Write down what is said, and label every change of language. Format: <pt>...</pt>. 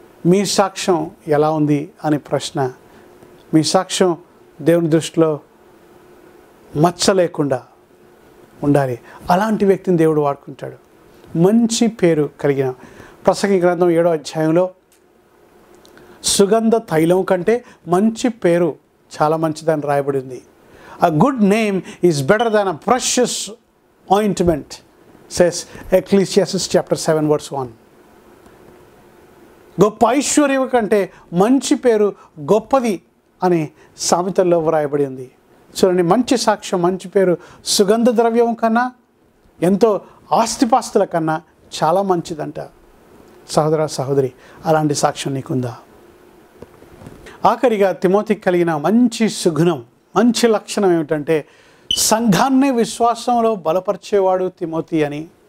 <te>మీ సాక్ష్యం ఎలా ఉంది అని ప్రశ్న. మీ సాక్ష్యం దేవుని దృష్టిలో మచ్చ లేకుండా ఉండాలి. అలాంటి వ్యక్తిని దేవుడు వాడుకుంటాడు. మంచి పేరు కలిగిన, ప్రసంగి గ్రంథం 7వ అధ్యాయంలో సుగంధ తైలం కంటే మంచి పేరు చాలా మంచిదని రాయబడి ఉంది.</te> <en>A good name is better than a precious ointment, says Ecclesiastes chapter 7 verse 1.</en> <te>గొప్ప ఐశ్వర్యం కంటే మంచి పేరు గొప్పది అని సామెతల్లో వ్రాయబడి ఉంది. చూడండి, మంచి సాక్ష్యం, మంచి పేరు సుగంధ ద్రవ్యం కన్నా, ఎంతో ఆస్తిపాస్తుల కన్నా చాలా మంచిదంట. సహోదర, సహోదరి, అలాంటి సాక్ష్యం నీకుందా? ఆఖరిగా తిమోతికి కలిగిన మంచి సుగుణం, మంచి లక్షణం ఏమిటంటే, సంఘాన్ని విశ్వాసంలో బలపరిచేవాడు తిమోతి అని</te>